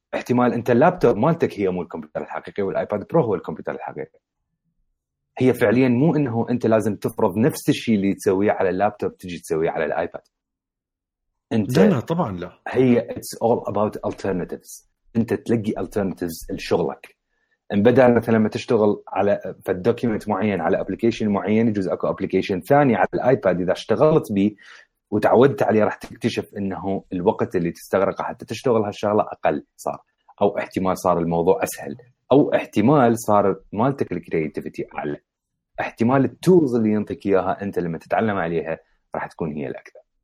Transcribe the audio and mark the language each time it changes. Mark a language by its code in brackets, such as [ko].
[ar] احتمال انت اللابتوب مالتك هي مو الكمبيوتر الحقيقي والايباد برو هو الكمبيوتر الحقيقي. هي فعليا مو انه انت لازم تفرض نفس الشيء اللي تسويه على اللابتوب تجي تسويه على الايباد. لا طبعا لا، [en] هي it's all about alternatives. [ar] انت تلقي alternatives لشغلك. ان بدل مثلا ما تشتغل على فالدوكيمنت معين على ابلكيشن معين، يجوز اكو ابلكيشن ثاني على الايباد اذا اشتغلت به وتعودت عليه راح تكتشف انه الوقت اللي تستغرقه حتى تشتغل هالشغله اقل صار، او احتمال صار الموضوع اسهل، او احتمال صار مالتك الكرياتيفيتي اعلى، احتمال التولز اللي ينطيك اياها انت لما تتعلم عليها راح تكون هي الاكثر.